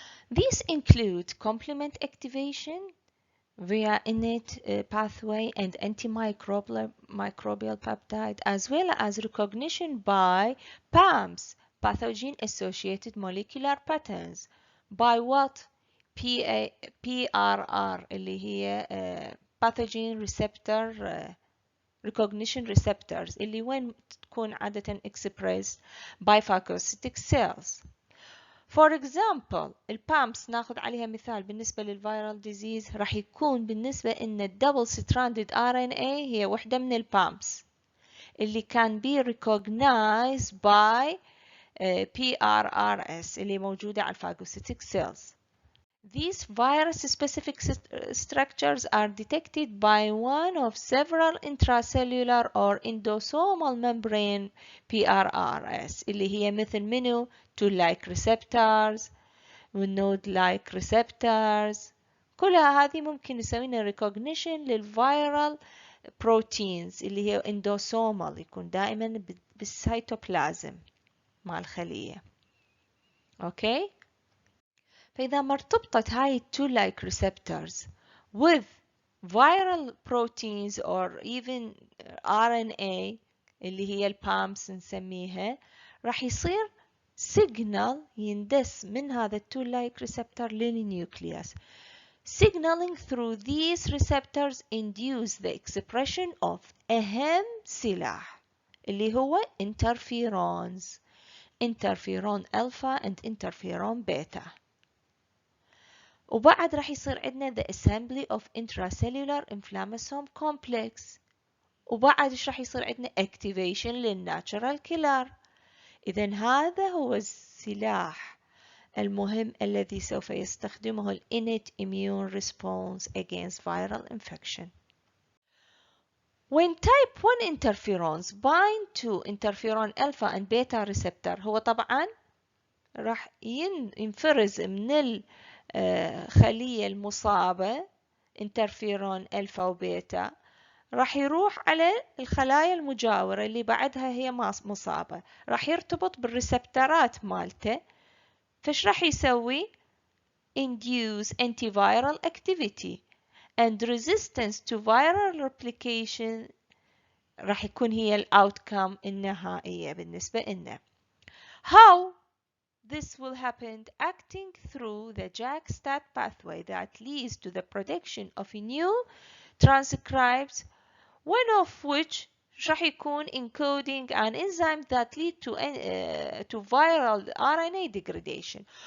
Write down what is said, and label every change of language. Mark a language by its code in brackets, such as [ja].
[en] These include complement activation via innate pathway and antimicrobial peptide, as well as recognition by PAMs, pathogen-associated molecular patterns. By what? PRR [ar] اللي هي [en] pathogen receptor recognition receptors [ar] اللي وين تكون عادة [en] expressed by phagocytic cells. For example, [ar] البامبس ناخذ عليها مثال بالنسبة للفيرال ديزيز، راح يكون بالنسبة إن الدبل ستراندد RNA هي وحدة من البامبس اللي [en] can be recognized by PRRS [ar] اللي موجودة على الفاغوسيتيك cells. [en] These virus-specific structures are detected by one of several intracellular or endosomal membrane PRRS [ar] اللي هي مثل منو [en] toll-like receptors والnode-like receptors. [ar] كلها هذه ممكن نسوينا recognition لل [en] viral proteins [ar] اللي هي endosomal، يكون دائما بالسيتوبلازم مع الخلية. اوكي، فإذا ما ارتبطت هاي toll-like receptors [en] with viral proteins or even RNA [ar] اللي هي البامبس نسميها، راح يصير signal يندس من هذا toll-like receptor للنيوكليوس. [en] Signaling through these receptors induce the expression of [ar] أهم سلاح اللي هو [en] interferons، interferon alpha and interferon beta. [ar] وبعد راح يصير عندنا [en] the assembly of intracellular inflammasome complex، [ar] وبعد ايش راح يصير عندنا activation للناتشرال كيلر إذن هذا هو السلاح المهم الذي سوف يستخدمه ال [en] innate immune response against viral infection. When type 1 interferons bind to interferon alpha and beta receptor، [ar] هو طبعا راح ينفرز من الخلية المصابة انترفيرون ألفا وبيتا، راح يروح على الخلايا المجاورة اللي بعدها هي مصابة، راح يرتبط بالريسبترات مالته. فش راح يسوي؟ [en] induce antiviral activity and resistance to viral replication، [ar] راح يكون هي الأوتكم النهائية بالنسبة لنا. [en] How this will happen? Acting through the JAK-STAT pathway that leads to the production of new transcripts, one of which [ar] راح يكون [en] encoding an enzyme that lead to viral RNA degradation.